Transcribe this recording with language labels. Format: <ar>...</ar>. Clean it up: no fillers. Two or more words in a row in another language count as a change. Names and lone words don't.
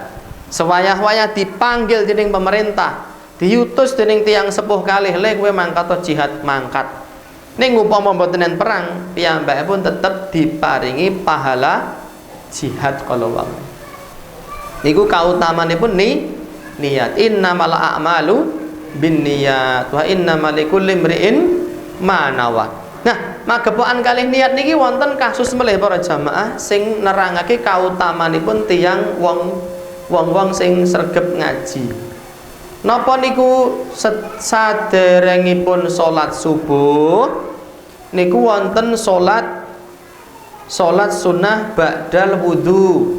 <jv>Sewayah-wayah dipanggil dening pemerintah, diutus dening tiyang sepuh kalih, "Le kowe mangkat jihad," mangkat. Ning upama mboten enten perang, piyambakipun tetep diparingi pahala jihad kala wau. Niku kautamanipun niat.</jv> <ar>إنما الأعمال بالنيات وإنما لكل امرئ ما نوى.</ar> <jv>Nah, magepokan kalih niat niki wonten kasus melih para jamaah sing nerangake kautamanipun tiyang wong sing sregep ngaji. Napa niku saderengipun salat subuh niku wonten salat sunnah</jv> <ar>بعد الوضوء.</ar>